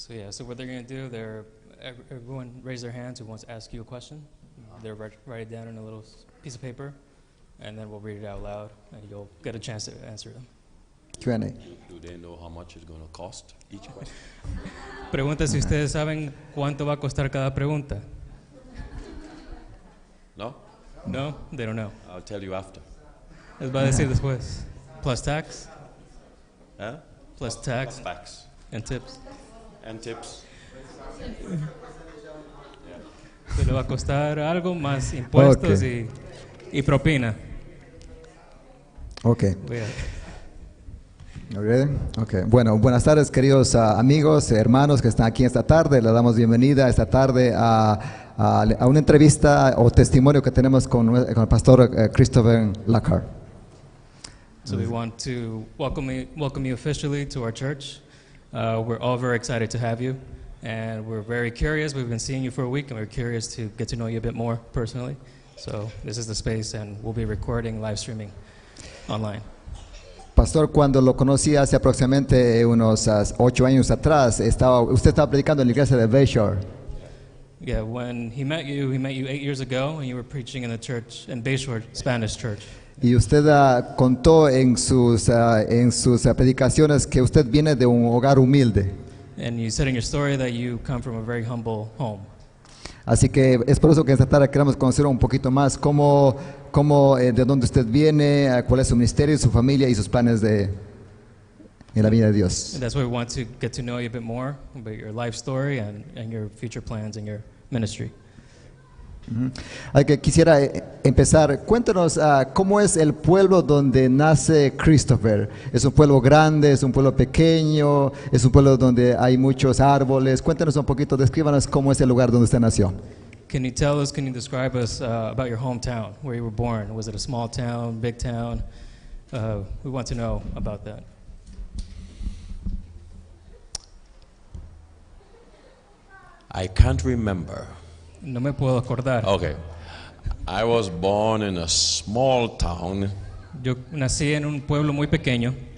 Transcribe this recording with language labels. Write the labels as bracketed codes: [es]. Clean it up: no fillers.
[en] So what they're going to do, everyone raise their hands who wants to ask you a question. They'll write it down in a little piece of paper, and then we'll read it out loud, and you'll get a chance to answer them. Q&A. Do they know how much it's going to cost each question? [es] Pregunta si ustedes saben cuánto va a costar cada pregunta. [en] No? No, they don't know. I'll tell you after. [es] Les va a decir después. [en] Plus tax. Huh? Plus tax. Plus tax. And tips. And tips. [es] Se le va a costar algo más impuestos [en] Okay. [es] y propina. [en] Ok. [es] Voy a- [en] Okay. [es] Bueno, buenas tardes queridos amigos, hermanos que están aquí esta tarde. Le damos bienvenida esta tarde a una entrevista o testimonio que tenemos con el pastor Christopher Lockhart. [en] So we want to welcome you officially to our church. We're all very excited to have you, and we're very curious. We've been seeing you for a week, and we're curious to get to know you a bit more personally. So this is the space, and we'll be recording, live streaming online. [es] Pastor, cuando lo conocí hace aproximadamente unos 8 años atrás, usted estaba predicando en la iglesia de Bayshore. [en] Yeah, when he met you 8 years ago, and you were preaching in the church, in Bayshore Spanish Church. [es] Y usted contó en sus predicaciones que usted viene de un hogar humilde. [en] And you said in your story that you come from a very humble home. [es] Así que es por eso que esta tarde queremos conocer un poquito más de dónde usted viene, cuál es su ministerio, su familia y sus planes en la vida de Dios. [en] And that's why we want to get to know you a bit more about your life story and your future plans and your ministry. [es] Hay que quisiera empezar. Cuéntanos cómo es el pueblo donde nace Christopher. ¿Es un pueblo grande? ¿Es un pueblo pequeño? ¿Es un pueblo donde hay muchos árboles? Cuéntanos un poquito, descríbanos cómo es el lugar donde usted nació. [en] Can you describe us about your hometown, where you were born? Was it a small town, big town? We want to know about that. I can't remember. [es] No me puedo acordar. [en] Okay. I was born in a small town [es] Yo nací en un pueblo muy pequeño,